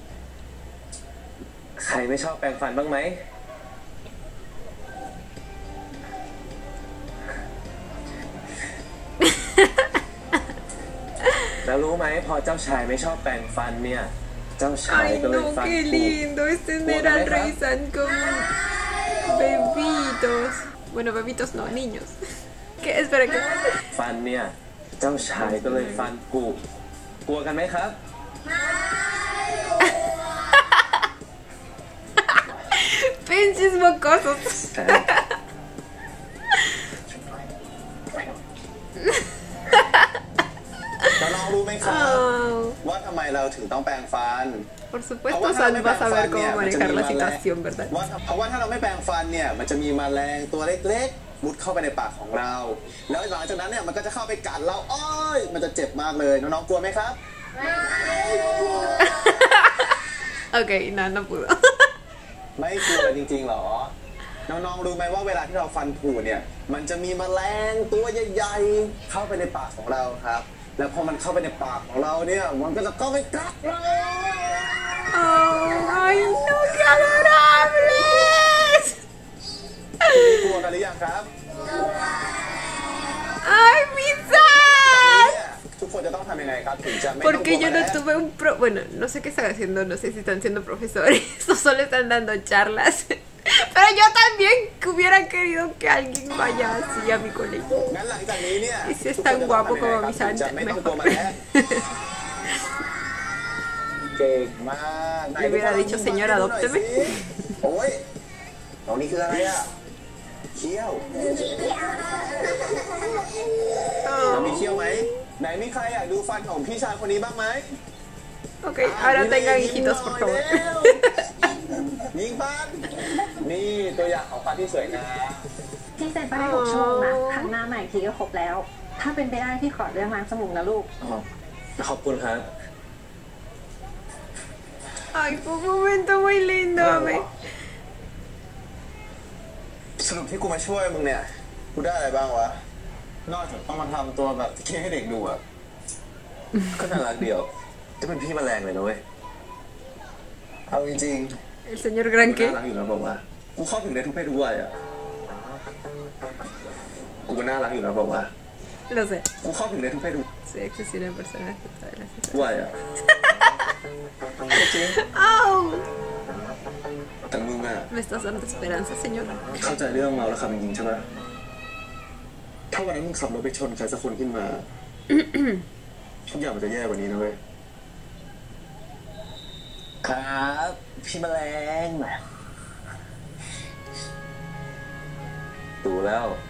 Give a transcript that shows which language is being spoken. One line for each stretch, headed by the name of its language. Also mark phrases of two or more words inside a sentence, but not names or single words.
Thai: ใครไม่ชอบแปรงฟันบ้างไหม แล้วรู้ไหมพอเจ้าชายไม่ชอบแปรงฟันเนี่ย เจ้าชาย
Spanish: Ay
Thai: ก็เลย
Spanish: no,
Thai: ฟัน
Spanish: qué
Thai: ผุ
Spanish: lindo, es tener al rey San con bebitos. Bueno, bebitos no, niños. ¿Qué? Espera, ¿qué?
Thai: ฟันเนี่ย เจ้าชายก็เลยฟันผุกลัวกันไหมครับ
Spanish: Pinches mocosos.
Thai: น้องๆรู้ไหมครับ
Spanish: Oh,
Thai: ว่าทำไมเราถึงต้องแปรงฟัน
Spanish: por supuesto, San va a saber cómo manejar la situación, ¿verdad?
Thai: เพราะว่าถ้าเราไม่แปรงฟันเนี่ยมันจะมีแมลงตัวเล็กๆมุดเข้าไปในปากของเรา แล้วหลังจากนั้นเนี่ยมันก็จะเข้าไปกัดเราอ้อยมันจะเจ็บมากเลยน้องๆกลัวไหมครับ
Spanish: Ok, no pudo.
Thai: ไม่กลัวจริงๆหรอ น้องๆรู้ไหมว่าเวลาที่เราฟันผุเนี่ยมันจะมีแมลงตัวใหญ่ๆเข้าไปในปากของเราครับ แล้วพอมันเข้าไปในปากของเราเนี่ยมันก็จะเข้าไปกัดเรา
Spanish: Oh, ay, no, qué adorables.
Thai: กลัวกันหรือยังครับ
Spanish: Ay, mis San.
Thai: ทุกคนจะต้องทำยังไงครับถึงจะไม่ต้อง
Spanish: Porque
Thai: กลัว
Spanish: yo
Thai: แมล
Spanish: no
Thai: ง
Spanish: tuve un bueno, no sé qué están haciendo, no sé si están siendo profesores o solo están dando charlas. Pero yo también hubiera querido que alguien vaya así a mi colegio.
Thai: งั้นหลังจากนี้เนี่ย
Spanish: Y si es tan guapo como mi
Thai: ถึง
Spanish: San,
Thai: จะไม่ต้องกลัว
Spanish: mejor.
Thai: แมลงเก่งมาก
Spanish: Le hubiera dicho, señor, adópteme.
Thai: โอ้ยตรงนี้คืออะไรอ่ะเขี้ยวเรามีเขี้ยวไหมไหนมีใครอยากดูฟันของพี่ชายคนนี้บ้างไหม
Spanish: Ok, ahora tengan hijitos, por favor.
Thai: ยิงฟันนี่ตัวอย่างของฟันที่สวยงาม พี่เซ็นไปให้6 ชั่วโมงนะครั้งหน้าใหม่ทีก็ครบแล้ว ถ้าเป็นไปได้พี่ขอเรื่องล้างจมูกนะลูก ขอบคุณครับ
Spanish: Ay, fue un momento muy lindo, me.
Thai: สรุปที่กูมาช่วยมึงเนี่ยกูได้อะไรบ้างวะนอกจากต้องมาทำตัวแบบที่ให้เด็กดูอ่ะก็น่ารักเดียวจะเป็นพี่แมลงเลยนะเว้ยเอาจริง
Spanish: El señor
Thai: ๆ
Spanish: Granque.
Thai: น่ารักอยู่นะบอกว่ากูเข้าถึงได้ทุกเพศทุกวัยอ่ะกูก็น่ารักอยู่นะบอกว่า
Spanish: Lo sé.
Thai: กูเข้าถึงได้ทุกเพศทุก
Spanish: Sí, existen personas que saben las cosas.
Thai: วัยอ่ะจริง
Spanish: ¡Oh!
Thai: แต่มึงอ่ะ
Spanish: Me estás dando esperanza, señor.
Thai: เข้าใจเรื่องเมาแล้วขับจริงๆใช่ไหมถ้าวันนั้นมึงขับรถไปชนใครสักคนขึ้นมา ทุกอย่างมันจะแย่กว่านี้นะเว้ยครับพี่แมลงดูแล้ว